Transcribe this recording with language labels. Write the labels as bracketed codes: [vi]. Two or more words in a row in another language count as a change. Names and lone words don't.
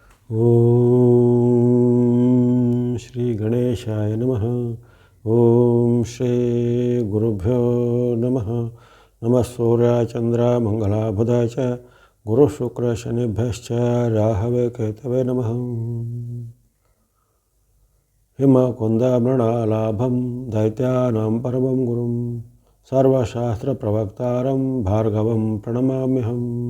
[sa] ಓಂ ಶ್ರೀ ಗಣೇಶಾಯ ನಮಃ. ಓಂ ಶ್ರೀ ಗುರುಭ್ಯೋ ನಮಃ. ನಮಃ ಸೂರ್ಯ ಚಂದ್ರ ಮಂಗಳ ಬುಧ ಚ ಗುರು ಶುಕ್ರ ಶನಿಭ್ಯಶ್ಚ ರಾಹವೇ ಕೇತವೇ ನಮಃ. ಹಿಮ ಕುಂದ ಮೃಣಾಲಾಭಂ ದೈತ್ಯಾನಾಂ ಪರಮಂ ಗುರುಂ ಸರ್ವಶಾಸ್ತ್ರ ಪ್ರವಕ್ತಾರಂ ಭಾರ್ಗವಂ ಪ್ರಣಮಾಮ್ಯಹಂ.